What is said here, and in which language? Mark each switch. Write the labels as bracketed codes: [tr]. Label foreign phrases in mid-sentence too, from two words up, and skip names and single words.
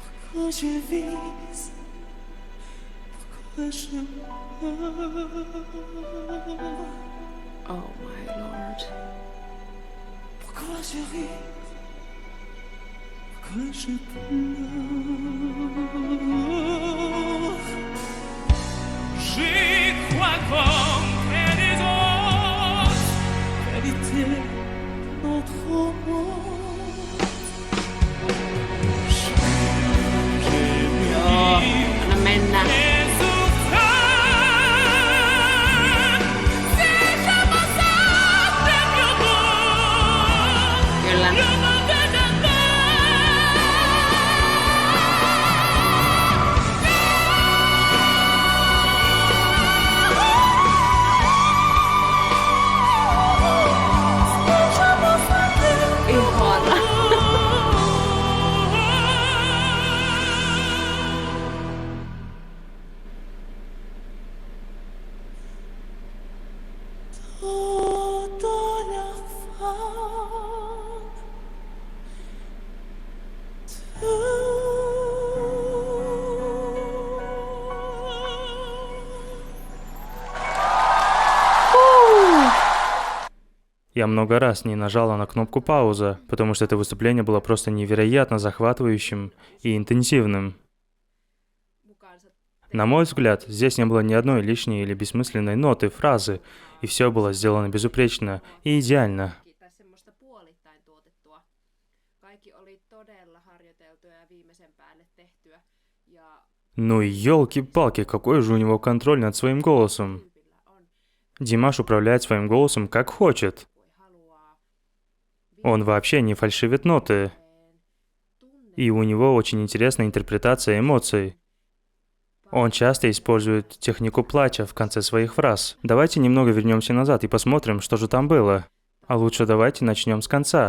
[fr] pourquoi je vis, pourquoi je meurs. [en] Oh my lord. [fr] Pourquoi je ris, pourquoi je pleure. J'y crois comme les autres, vérité notre monde. J'ai [fi] Joo, anna mennä. [fr] mes souffrances, c'est comme ça que je vois. [fi] Kyllä. [fr] Le monde est [fi] Ihana. [fr] dans la [ru] Я много раз не нажала на кнопку «Пауза», потому что это выступление было просто невероятно захватывающим и интенсивным. На мой взгляд, здесь не было ни одной лишней или бессмысленной ноты, фразы, и все было сделано безупречно и идеально. [fi] Tai semmoista puolittain tuotettua. Kaikki oli todella harjoiteltua ja viimeisen päälle tehtyä. Ja [ru] Ну елки-палки, какой же у него контроль над своим голосом. [fi] tyypillä on, [ru] Димаш управляет своим голосом как хочет. [fi] voi haluaa. [ru] Он вообще не фальшивит ноты, [fi] Tunne [ru] и у него очень интересная интерпретация эмоций. Он часто использует технику плача в конце своих фраз. Давайте немного вернемся назад и посмотрим, что же там было. А лучше давайте начнем с конца.